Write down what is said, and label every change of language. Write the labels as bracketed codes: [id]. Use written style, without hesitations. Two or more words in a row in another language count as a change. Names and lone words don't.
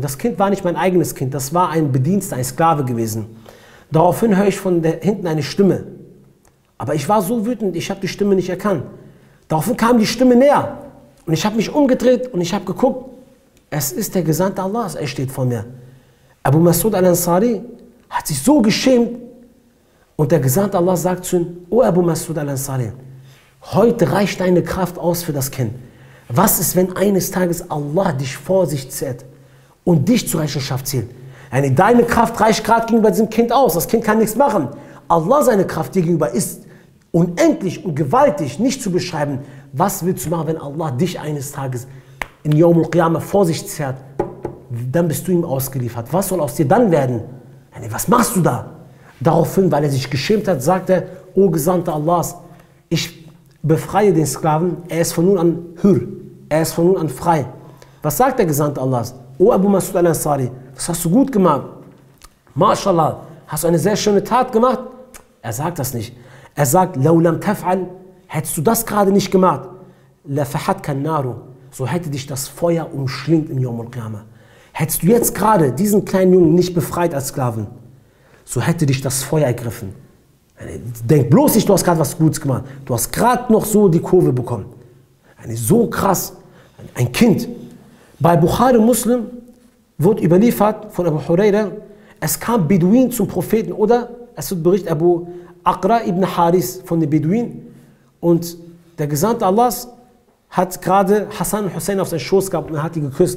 [de] Das Kind war nicht mein eigenes Kind, das war ein Bedienster, ein Sklave gewesen. Daraufhin höre ich von hinten eine Stimme. Aber ich war so wütend, ich habe die Stimme nicht erkannt. Daraufhin kam die Stimme näher und ich habe mich umgedreht und ich habe geguckt, es ist der Gesandte Allahs, er steht vor mir. Abu Mas'ud al-Ansari hat sich so geschämt und der Gesandte Allah sagt zu ihm, O Abu Mas'ud al-Ansari, heute reicht deine Kraft aus für das Kind. Was ist, wenn eines Tages Allah dich vor sich zerrt und dich zur Rechenschaft zieht? Deine Kraft reicht gerade gegenüber diesem Kind aus, das Kind kann nichts machen. Allah seine Kraft dir gegenüber ist unendlich und gewaltig, nicht zu beschreiben. Was willst du machen, wenn Allah dich eines Tages in [ar] يوم القيامة [de] vor sich zerrt? Dann bist du ihm ausgeliefert. Was soll aus dir dann werden? Was machst du da? Daraufhin, weil er sich geschämt hat, sagt er, O Gesandter Allahs, ich befreie den Sklaven, er ist von nun an hür, er ist von nun an frei. Was sagt der Gesandte Allahs? O Abu Mas'ud al-Ansari, das hast du gut gemacht. MashaAllah, hast du eine sehr schöne Tat gemacht? Er sagt das nicht. Er sagt, [ar] لو لم تفعل, [de] hättest du das gerade nicht gemacht, [ar] للفحتك النار, [de] so hätte dich das Feuer umschlingt im [ar] يوم القيامة. [de] Hättest du jetzt gerade diesen kleinen Jungen nicht befreit als Sklaven, so hätte dich das Feuer ergriffen. Denk bloß nicht, du hast gerade was Gutes gemacht. Du hast gerade noch so die Kurve bekommen. So krass. Ein Kind. Bei Bukhari Muslim wird überliefert von Abu Huraira, es kam Beduin zum Propheten oder es wird berichtet Abu Aqra ibn Haris von den Beduinen und der Gesandte Allahs hat gerade Hassan und Hussein auf seinen Schoß gehabt und er hat die geküsst.